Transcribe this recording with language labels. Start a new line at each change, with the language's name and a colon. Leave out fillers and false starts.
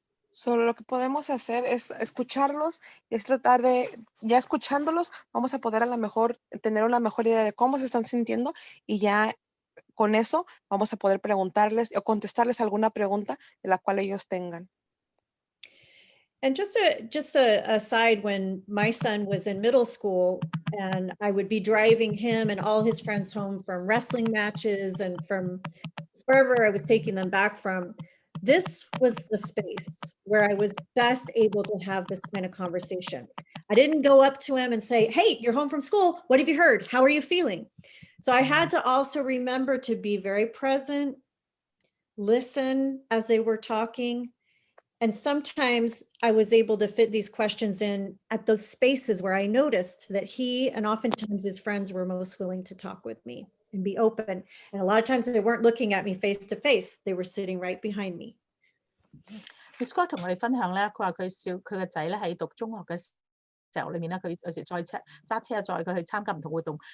Spanish: Solo lo que podemos hacer es escucharlos y es tratar de, ya escuchándolos, vamos a poder a lo mejor tener una mejor idea de cómo se están sintiendo y ya con eso vamos a poder preguntarles o contestarles alguna pregunta de la cual ellos tengan.
English: And just a aside, when my son was in middle school and I would be driving him and all his friends home from wrestling matches and from wherever I was taking them back from, this was the space where I was best able to have this kind of conversation. I didn't go up to him and say, hey, you're home from school. What have you heard? How are you feeling? So I had to also remember to be very present, listen as they were talking. And sometimes I was able to fit these questions in at those spaces where I noticed that he and oftentimes his friends were most willing to talk with me and be open. And a lot of times they weren't looking at me face to face. They were sitting right behind me.
Cantonese: Miss Scott 同我哋分享咧，佢話佢個仔咧喺讀中學嘅時候裏面咧，佢有時揸車載佢去參加唔同活動。